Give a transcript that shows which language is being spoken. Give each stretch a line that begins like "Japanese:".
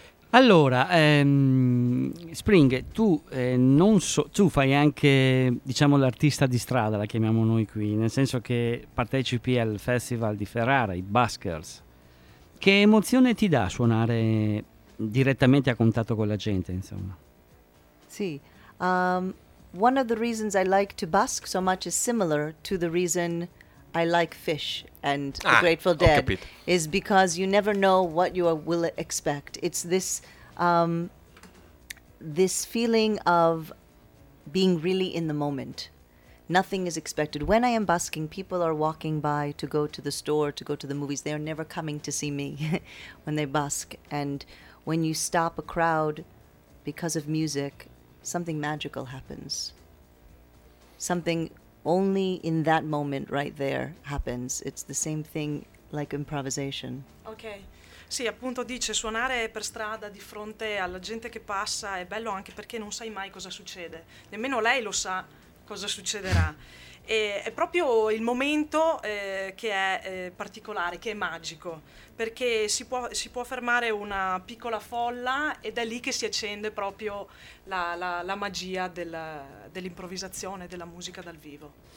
Italian: Allora, Spring, tu tu fai anche, diciamo, l'artista di strada, la chiamiamo noi qui, nel senso che partecipi al Festival di Ferrara, i Buskers. Che emozione ti dà suonare direttamente a contatto con la gente, insomma? Sì.
English: One of the reasons I like to busk so much is similar to the reason I like Fish and the Grateful Dead.
Italian: Ho capito.
English: Is because you never know what you will expect. It's this this feeling of being really in the moment. Nothing is expected. When I am busking, people are walking by to go to the store, to go to the movies. They are never coming to see me when they busk. And when you stop a crowd because of music, something magical happens. Something only in that moment right there happens. It's the same thing like improvisation. Okay.
Italian: Sì, appunto dice suonare per strada di fronte alla gente che passa è bello anche perché non sai mai cosa succede. Nemmeno lei lo sa. Cosa succederà? E è proprio il momento che è particolare, che è magico, perché si può fermare una piccola folla ed è lì che si accende proprio la magia dell'improvvisazione, della musica dal vivo.